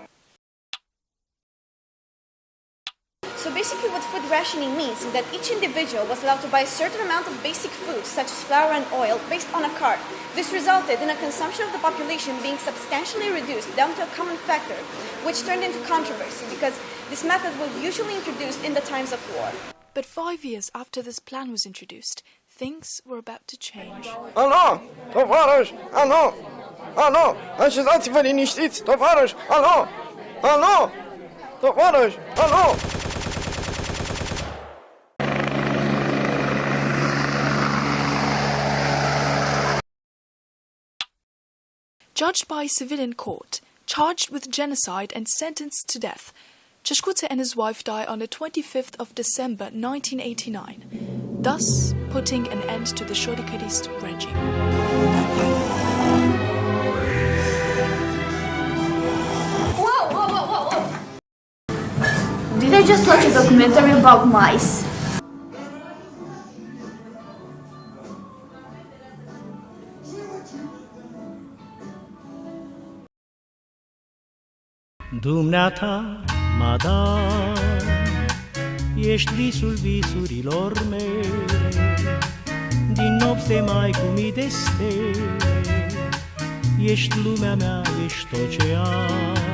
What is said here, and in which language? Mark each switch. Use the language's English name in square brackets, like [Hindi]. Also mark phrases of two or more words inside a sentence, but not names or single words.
[English] So basically what food rationing means is that each individual was allowed to buy a certain amount of basic foods such as flour and oil based on a cart. This resulted in a consumption of the population being substantially reduced down to a common factor, which turned into controversy because this method was usually introduced in the times of war. But 5 years after this plan was introduced, things were about to change. [Romanian] Alo, tovarăș, alo, alo, așezați-vă liniștiți, tovarăș, alo, alo, tovarăș, alo. [English] Judged by a civilian court, charged with genocide and sentenced to death, Ceșcuță and his wife die on the 25th of December 1989, thus putting an end to the Șoricărist regime. Whoa! Did I just watch a documentary about mice? [Romanian] Dumneata, madame, ești visul visurilor mele, din nopți mai cu mii de stele, ești lumea mea, ești tot ce am.